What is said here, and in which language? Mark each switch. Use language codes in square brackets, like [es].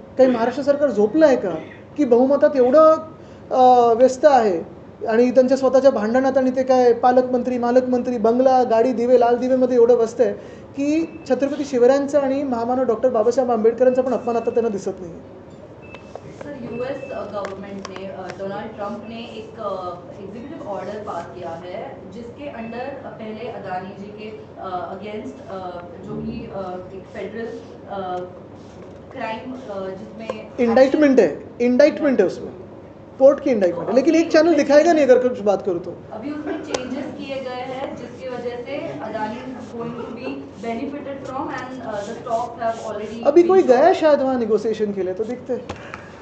[mr] काही महाराष्ट्र सरकार झोपलं आहे का, की बहुमतात एवढं व्यस्त आहे आणि त्यांच्या स्वतःच्या भांडणात आणि ते काय मालकमंत्री बंगला, गाडी, दिवे, लाल दिवेमध्ये एवढं व्यस्त आहे की छत्रपती शिवरायांचा आणि महामानव डॉक्टर बाबासाहेब आंबेडकरांचा पण अपमान आता त्यांना दिसत नाही. [hi] सर, US गवर्नमेंट ने डोनाल्ड ट्रंप ने एक एग्जीक्यूटिव ऑर्डर पास किया है जिसके अंडर पहले अदानी जी के अगेंस्ट जो कि एक फेडरल क्राइम जिसमें इंडाइटमेंट है उसमें, कोर्ट की इंडाइटमेंट है, लेकिन एक चैनल दिखाएगा नहीं अगर कुछ बात करूँ तो. अभी उसमें चेंजेस किए गए हैं जिसकी वजह से Adani [en] is going to be benefited from and the stocks have already [hi] अभी कोई गया शायद वहाँ नेगोशिएशन के लिए, तो देखते हैं.